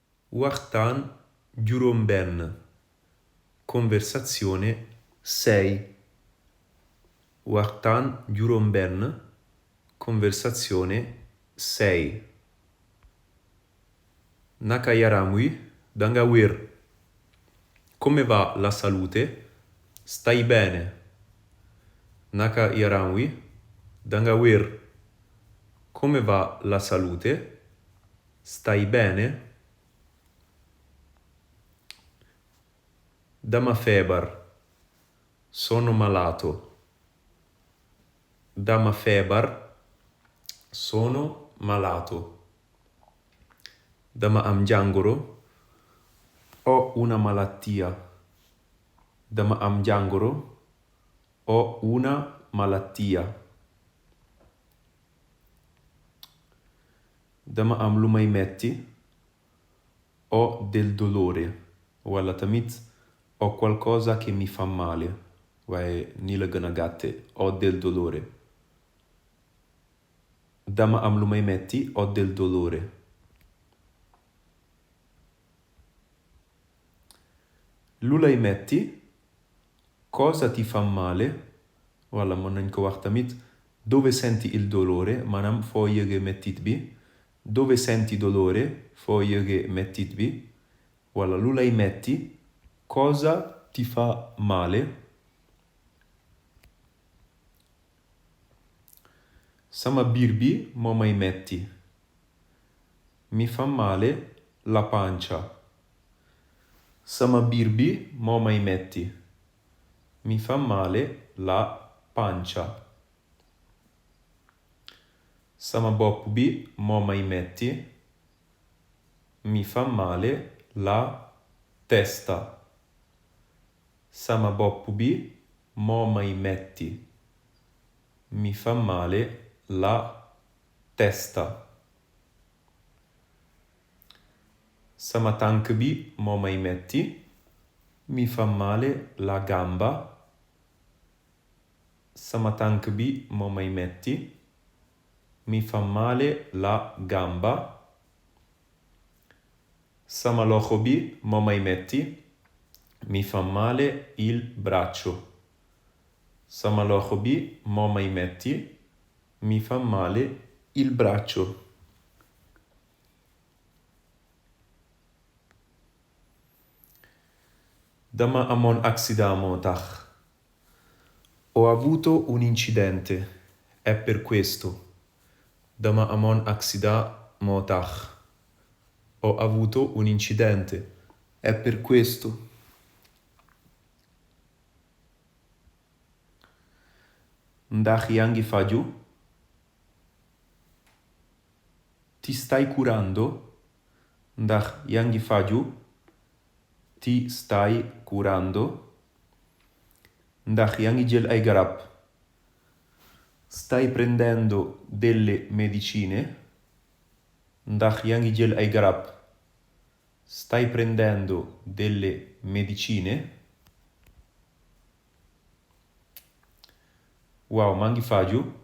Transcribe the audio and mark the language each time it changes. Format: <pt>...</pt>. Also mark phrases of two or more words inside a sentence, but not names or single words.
<wo>Waxtaan juróom-benn. Conversazione 6. Waxtaan juróom-benn.</wo> <it>Conversazione 6.</it> <wo>Naka yaram wi? Danga wér?</wo> <it>Come va la salute? Stai bene?</it> <wo>Naka yaram wi? Danga wér?</wo> <it>Come va la salute? Stai bene?</it> <wo>Dama feebar.</wo> <it>Sono malato.</it> <wo>Dama feebar.</wo> <it>Sono malato.</it> <wo>Dama am jàngoro.</wo> <it>Ho una malattia.</it> <wo>Dama am jàngoro.</wo> <it>Ho una malattia.</it> <wo>Dama am lu may metti.</wo> <it>Ho del dolore.</it> <wo>Walla tamit</wo> <it>ho qualcosa che mi fa male.</it> <wo>Waaye nii la gën a gàtte.</wo> <it>Ho del dolore.</it> <wo>Dama am lu may metti.</wo> <it>Ho del dolore.</it> <wo>Lu lay metti.</wo> <it>Cosa ti fa male?</it> <wo>Walla mën nañ ko wax tamit.</wo> <it>Dove senti il dolore?</it> <wo>Maanaam foo yëge mettit bi.</wo> <it>Dove senti dolore?</it> <wo>Foo yëge mettit bi. Walla lu lay metti.</wo> <it>Cosa ti fa male?</it> <wo>Sama biir bi moo may metti.</wo> <it>Mi fa male la pancia.</it> <wo>Sama biir bi moo may metti.</wo> <it>Mi fa male la pancia.</it> <wo>Sama bopp bi moo may metti.</wo> <it>Mi fa male la testa.</it> <wo>Sama bopp bi moo may metti.</wo> <it>Mi fa male la testa.</it> <wo>Sama tànk bi moo may metti.</wo> <it>Mi fa male la gamba.</it> <wo>Sama tànk bi moo may metti.</wo> <it>Mi fa male la gamba.</it> <wo>Sama loxo bi moo may metti.</wo> <it>Mi fa male il braccio.</it> <wo>Sama loxo bi moo may metti.</wo> <it>Mi fa male il braccio.</it> <wo>Dama amoon accident moo tax.</wo> <it>Ho avuto un incidente. È per questo.</it> <wo>Dama amoon accident moo tax.</wo> <it>Ho avuto un incidente. È per questo.</it> <wo>Ndax yaa ngi faju?</wo> <it>Ti stai curando?</it> <wo>Ndax yaa ngi faju?</wo> <it>Ti stai curando?</it> <wo>Ndax yaa ngi jël ay garab?</wo> <it>Stai prendendo delle medicine?</it> <wo>Ndax yaa ngi jël ay garab?</wo> <it>Stai prendendo delle medicine?</it> <wo>Waaw, maa ngi faju?</wo>